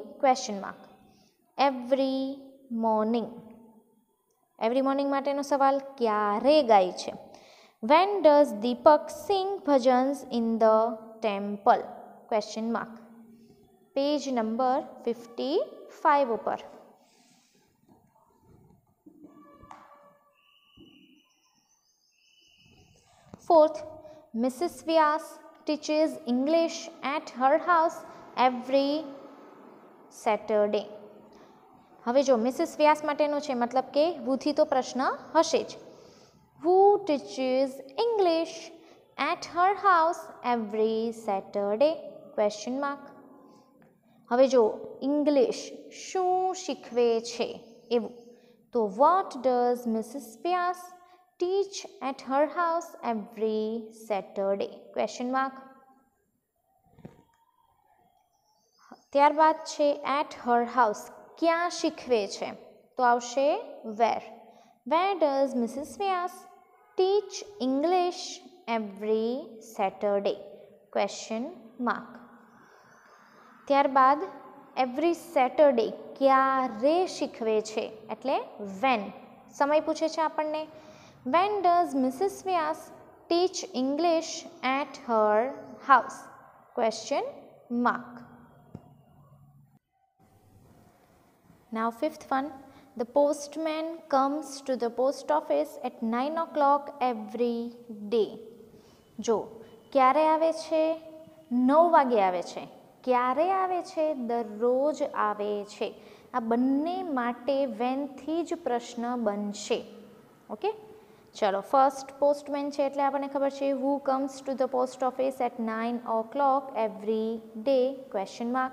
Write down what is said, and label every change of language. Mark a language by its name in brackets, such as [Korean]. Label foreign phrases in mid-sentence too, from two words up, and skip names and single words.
[English] Question mark. Every morning. every morning [Gujarati] માટેનો સવાલ ક્યારે ગાય છે? [English] When does Deepak sing bhajans in the temple? Question mark. Page number 55 ઉપર. Fourth, Mrs. Vyas teaches English at her house every Saturday. [Gujarati] હવે જો મિસિસ વ્યાસ માટેનો છે, મતલબ કે હુથી તો પ્રશ્ન હશે જ. [English] Who teaches English at her house every Saturday? Question mark. [Gujarati] હવે જો ઇંગ્લિશ શું શીખવે છે એવું, તો [English] what does Mrs. Vyas teach at her house every Saturday? Question mark. [Gujarati] ત્યારબાદ છે [English] at her house, [Gujarati] ક્યાં શીખવે છે? તો આવશે [English] where. Where does Mrs. Vyas teach English every Saturday? Question mark. [Gujarati] ત્યારબાદ [English] every Saturday [Gujarati] ક્યારે શીખવે છે એટલે when. સમય પૂછે છે આપણને. [English] When does Mrs. Vyas teach English at her house? Question mark. Now fifth one, the postman comes to the post office at 9 o'clock every day. [Gujarati] જો ક્યારે આવે છે? 9 વાગે આવે છે. ક્યારે આવે છે? દરરોજ આવે છે. આ બંને માટે વેનથી જ પ્રશ્ન બનશે. [English] Okay, ચલો. First postman [Gujarati] છે એટલે આપણને ખબર છે [English] who comes to the post office at 9 o'clock every day? Question mark.